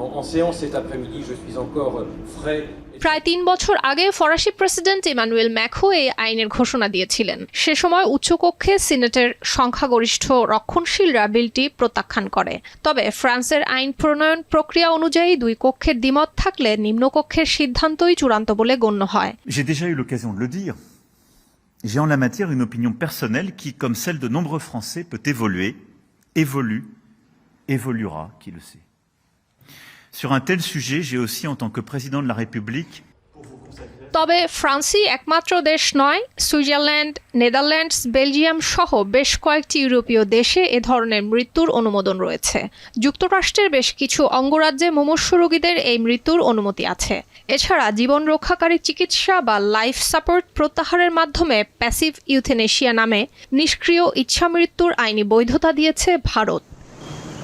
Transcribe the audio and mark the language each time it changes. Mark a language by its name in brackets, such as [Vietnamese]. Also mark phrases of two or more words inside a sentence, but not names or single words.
[Bangla] প্রায় ৩ বছর আগে ফরাসি প্রেসিডেন্ট ইমানুয়েল ম্যাখো এই আইনের ঘোষণা দিয়েছিলেন। সে সময় উচ্চকক্ষে সিনেটের সংখ্যাগরিষ্ঠ রক্ষণশীলরা বিলটি প্রত্যাখ্যান করে। তবে ফ্রান্সের আইন প্রণয়ন প্রক্রিয়া অনুযায়ী 2 কক্ষের দ্বিমত থাকলে নিম্নকক্ষের সিদ্ধান্তই চূড়ান্ত বলে গণ্য হয়। [French] J'ai déjà eu l'occasion de le dire. J'ai en la matière une opinion personnelle qui, comme celle de nombreux Français, peut évoluer, évoluera, qui le sait. Sur un tel sujet, j'ai aussi, en tant que président de la République, [Bangla] তবে ফ্রান্সই একমাত্র দেশ নয়, সুইজারল্যান্ড, নেদারল্যান্ডস, বেলজিয়াম সহ বেশ কয়েকটি ইউরোপীয় দেশে এ ধরনের মৃত্যুর অনুমোদন রয়েছে। যুক্তরাষ্ট্রের বেশ কিছু অঙ্গরাজ্যে মুমূর্ষু রোগীদের এই মৃত্যুর অনুমতি আছে। এছাড়া জীবন রক্ষাকারী চিকিৎসা বা [English] life support [Bangla] প্রত্যাহারের মাধ্যমে [English] passive euthanasia [Bangla] নামে নিষ্ক্রিয় ইচ্ছামৃত্যুর আইনি বৈধতা দিয়েছে ভারত।